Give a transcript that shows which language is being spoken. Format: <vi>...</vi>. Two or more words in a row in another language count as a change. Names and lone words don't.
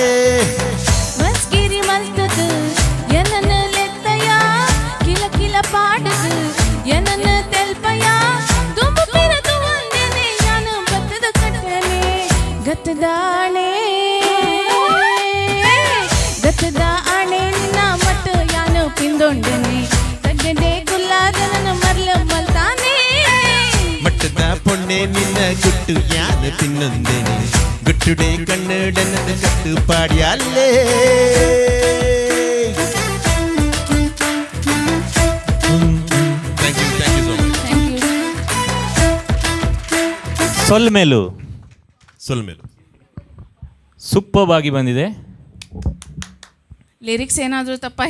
<tcy>ಮಸ್ಕಿರಿ ಮಲ್ತದು ಏನನ್ನು ಲೆತ್ತಯ ಕಿಲ ಕಿಲ ಪಾಡದು ಏನನ್ನು ತೆಲ್ಪಯ ತುಂಬು ಪಿರದು ಒಂದೇನೆ ಯಾನು ಬತ್ತದ ಕಟ್ಟನೆ ಗತ್ತದ ಆಣೆ ನಿನ್ನ ಮಟ್ಟು ಯಾನು ಪಿಂದೊಂಡನೆ ಗಡ್ಡೊಡೆ ಕುಲ್ಲಾದನ ಮಲ್ಲು ಮಲ್ತಾನೆ ಮಟ್ಟದ ಪೊಣ್ಣೆ ನಿನ್ನ ಗುಟ್ಟು ಯಾನು ಪಿನ್ನೊಂದೇನೆ ಗುಟ್ಟುಡೆ ಕಣ್ಣಡನ್ನು ಕಟ್ಟು ಪಾಡ್ಯಾಲೆ</tcy> <en>thank you so much thank you</en> <tcy>ಸೊಲ್ಮೆಲು ಸೊಲ್ಮೇಲು</tcy> <kn>ಸೂಪರ್ ಆಗಿ ಬಂದಿದೆ. ಲಿರಿಕ್ಸ್ ಏನಾದರೂ ತಪ್ಪ</kn>